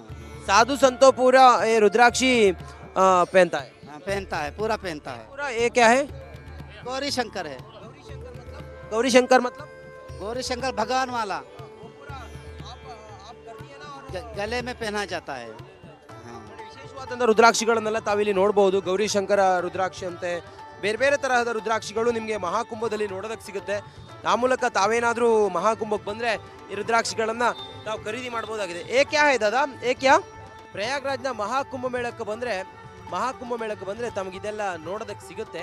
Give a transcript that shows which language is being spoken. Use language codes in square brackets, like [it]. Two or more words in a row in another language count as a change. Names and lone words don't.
[hi] साधु संतों पूरा ये रुद्राक्षी पहनता है। हाँ, पहनता है, पूरा पहनता है। पूरा ये क्या है? गौरी शंकर है। गौरी शंकर मतलब? गौरी शंकर भगवान वाला गले में पहना जाता है। हाँ। [kn] ವಿಶೇಷವಾದಂಥ ರುದ್ರಾಕ್ಷಿಗಳನ್ನೆಲ್ಲ ತಾವಿಲ್ಲಿ ನೋಡಬಹುದು. ಗೌರಿ ಶಂಕರ ರುದ್ರಾಕ್ಷಿ ಅಂತೆ ಬೇರೆ ಬೇರೆ ತರಹದ ರುದ್ರಾಕ್ಷಿಗಳು ನಿಮಗೆ ಮಹಾಕುಂಭದಲ್ಲಿ ನೋಡೋದಕ್ಕೆ ಸಿಗುತ್ತೆ. ಆ ಮೂಲಕ ತಾವೇನಾದರೂ ಮಹಾಕುಂಭಕ್ಕೆ ಬಂದರೆ ಈ ರುದ್ರಾಕ್ಷಿಗಳನ್ನ ತಾವು ಖರೀದಿ ಮಾಡಬಹುದಾಗಿದೆ. [hi] एक्या है दादा, एक्या? [kn] ಪ್ರಯಾಗ್ರಾಜ್ನ ಮಹಾಕುಂಭ ಮೇಳಕ್ಕೆ ಬಂದರೆ ತಮಗಿದೆಲ್ಲ ನೋಡೋದಕ್ಕೆ ಸಿಗುತ್ತೆ.